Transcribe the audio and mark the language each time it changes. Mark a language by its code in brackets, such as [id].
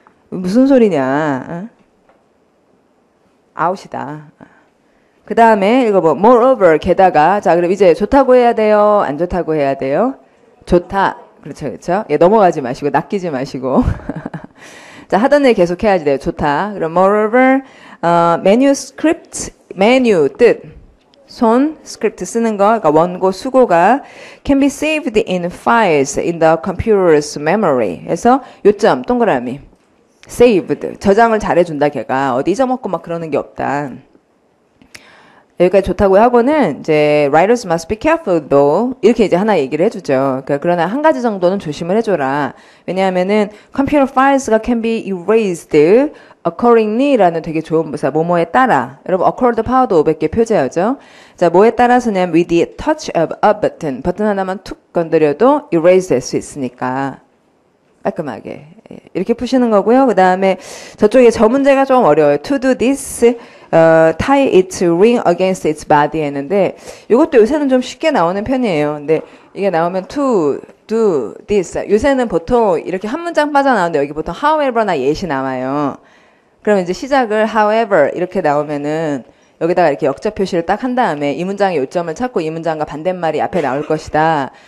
[ko] 무슨 소리냐? out이다. 그 다음에 읽어봐. moreover, 게다가. 자, 그럼 이제 좋다고 해야 돼요? 안 좋다고 해야 돼요? 좋다. 그렇죠, 그렇죠. 예, 넘어가지 마시고, 낚이지 마시고. 자, 하던 일 계속 해야지 돼요. 좋다. 그럼 moreover, manuscript, menu, 뜻. 손, 스크립트 쓰는 거, 그러니까 원고, 수고가 [en] can be saved in files in the computer's memory. [ko] 그래서 요점, 동그라미. saved. 저장을 잘해준다, 걔가. 어디 잊어먹고 막 그러는 게 없다. 여기까지 좋다고 하고는 이제 [en] writers must be careful though [ko] 이렇게 이제 하나 얘기를 해주죠. 그러나 한 가지 정도는 조심을 해줘라. 왜냐하면은 computer files가 [en] can be erased accordingly [ko] 라는 되게 좋은 부사 뭐뭐에 따라 여러분 accord 파워도 500개 표제하죠. 자 뭐에 따라서냐면 [en] with the touch of a button [ko] 버튼 하나만 툭 건드려도 erase 될 수 있으니까 깔끔하게 이렇게 푸시는 거고요. 그 다음에 저쪽에 저 문제가 좀 어려워요. [en] to do this tie its ring against its body [ko] 했는데 이것도 요새는 좀 쉽게 나오는 편이에요. 근데 이게 나오면 to do this 요새는 보통 이렇게 한 문장 빠져나오는데 여기 보통 however나 yet이 나와요. 그러면 이제 시작을 however 이렇게 나오면은 여기다가 이렇게 역자 표시를 딱 한 다음에 이 문장의 요점을 찾고 이 문장과 반대말이 앞에 나올 것이다.